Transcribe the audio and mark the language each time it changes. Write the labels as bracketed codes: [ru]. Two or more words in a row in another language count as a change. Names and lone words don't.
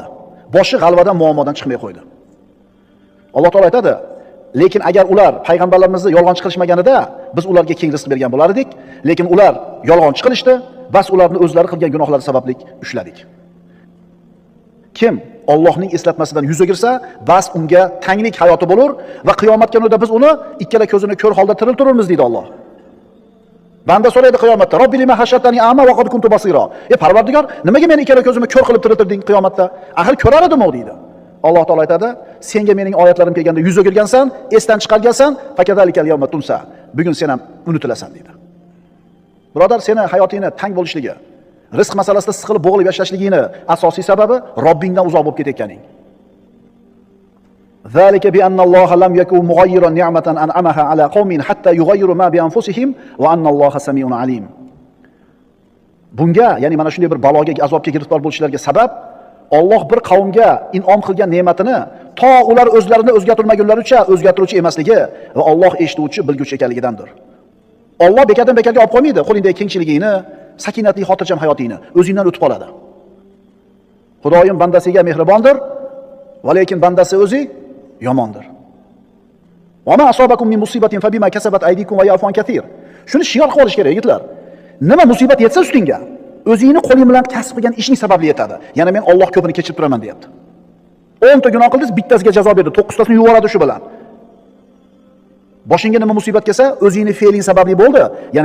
[uz] Boshi g'alvadan, muammodan chiqmay qo'ydi. Alloh taolo aytadi: "Lekin agar ular payg'ambarlarimizni yolg'onchi qilishmaganida, biz ularga keng rizq bergan bo'lardik, lekin ular yolg'onchi qilishdi, bas ularni o'zlari qilgan gunohlari sababli ushladik." Kim Allohning eslatmasidan yuz o'girsa, bas unga tanglik hayoti bo'lur va qiyomat kunida biz uni ikkala ko'zini ko'r holda tiriltiramiz deydi Alloh. Banda so'raydi qiyomatda: [ar] "رب لم حشرتني أعمى وقد كنت بصيرا." [uz] Parvardigor, nimaga meni ikkala ko'zimni ko'r qilib tiriltirding qiyomatda? Axir ko'rar edim-ku deydi. Alloh taolo aytadi: "Senga mening oyatlarim kelganda yuz o'girgansan, esdan chiqargansan, [ar] فكذلك اليوم تنسى." [uz] Bugun sen ham unutilasan deydi. Birodar, seni hayotingni tang bo'lishligi, rizq masalasida siqilib bo'g'ilib yashashligingni asosiy sababi Robbingdan uzoq bo'lib ketayotganing. [ar] ذلك بأن الله لم يك مغيرا نعمة أنعمها على قوم حتى يغيروا ما بأنفسهم وأن الله سميع عليم. [uz] Bunga, ya'ni mana shunday bir baloga, azobga giriftor bo'lishlariga sabab Alloh bir qavmga in'om qilgan ne'matini to ular o'zlarini o'zgartirmagunlaricha o'zgartiruvchi emasligi va Alloh eshituvchi, bilguvchi ekanligidandir. Alloh bekatdan bekatga olib qo'ymaydi qo'lingdagi kengchiligingni, sakinatli, xotirjam hayotingni, o'zingdan o'tib qoladi. Xudoyim bandasiga mehribondir, va lekin bandasi o'zi yomondir. [ar] وما أصابكم من مصيبة فبما كسبت أيديكم ويعفو عن كثير. [uz] Shuni shior qilish kerak, yigitlar. Nima musibat yetsa ustingga, o'zingni qo'ling bilan kasb qilgan ishing sababli yetadi. Yana men Alloh ko'pini kechirib turaman, deyapti. 10 ta gunoh qildingiz, bittasiga jazo berdi, 9 tasini yuvoradi shu bilan. Boshingga nima musibat kelsa, o'zingni fe'ling sababli bo'ldi.